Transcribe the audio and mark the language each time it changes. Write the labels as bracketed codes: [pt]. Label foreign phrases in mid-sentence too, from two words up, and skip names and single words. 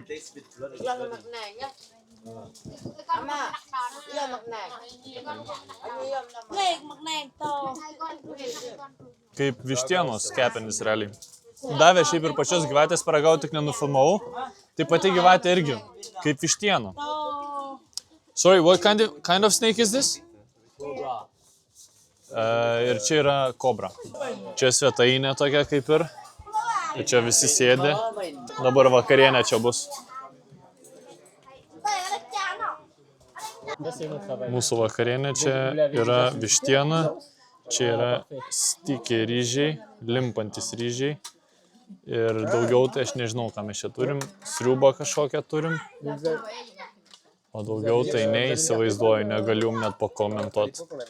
[lt] Kaip vištienos kepenis realiai. Davė šiaip ir pačios gyvatės paragauti, tik nenufilmavau. Tai pati gyvatė irgi, kaip vištiena. [en] Sorry, what kind of snake is this? [lt] Ir čia yra kobra. Čia svetainė tokia kaip ir. Ir čia visi sėdi. Dabar vakarienė čia bus. Mūsų vakarienė čia yra vištiena, čia yra stikiai ryžiai, limpantis ryžiai ir daugiau tai aš nežinau, ką mes čia turim, sriubą kažkokią turim, o daugiau tai neįsivaizduoju, negaliu net pakomentuoti.